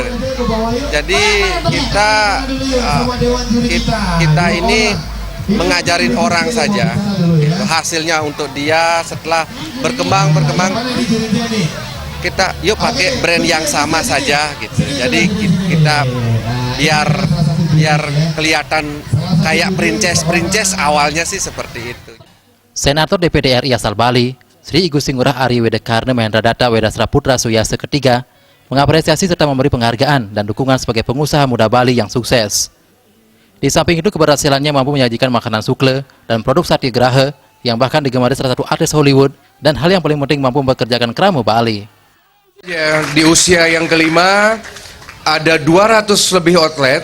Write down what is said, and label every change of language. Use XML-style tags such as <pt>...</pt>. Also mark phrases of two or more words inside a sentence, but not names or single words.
<id>Jadi kita ini mengajarin orang saja, hasilnya untuk dia setelah berkembang kita yuk pakai brand yang sama saja gitu. Jadi kita biar kelihatan kayak princess awalnya sih seperti itu. Senator DPD RI asal Bali, Sri Igusti Ngurah Ari Wedekarna Mahendra Data Wedasra Putra Suyase ketiga, mengapresiasi serta memberi penghargaan dan dukungan sebagai pengusaha muda Bali yang sukses. Di samping itu, keberhasilannya mampu menyajikan makanan sukle dan produk satyagraha yang bahkan digemari salah satu artis Hollywood, dan hal yang paling penting mampu mempekerjakan keramu Bali. Ya, di usia yang kelima ada 200 lebih outlet.</id>